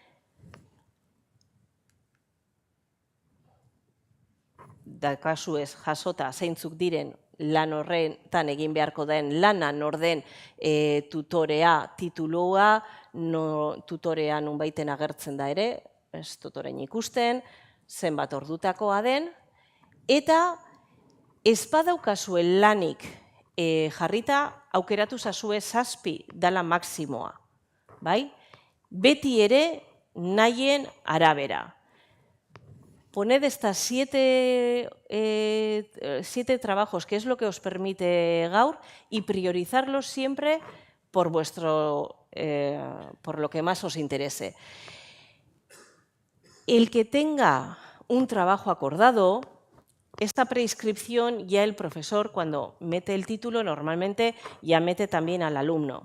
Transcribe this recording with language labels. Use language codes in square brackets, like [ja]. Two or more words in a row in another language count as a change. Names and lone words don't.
[eu] dakazuez jasota zeintzuk diren lan horretan egin beharko den lana, nor den tutorea titulua, tutorea nunbaiten agertzen da ere, ez dut orain ikusten, zenbat ordutakoa den, eta ez badaukazue lanik jarrita aukeratu zazue 7 dala maksimoa. Beti ere nahien arabera. [es] Poned estas 7 trabajos, que es lo que os permite Gaur, y priorizarlos siempre por lo que más os interese. El que tenga un trabajo acordado, esta preinscripción ya el profesor, cuando mete el título, normalmente ya mete también al alumno.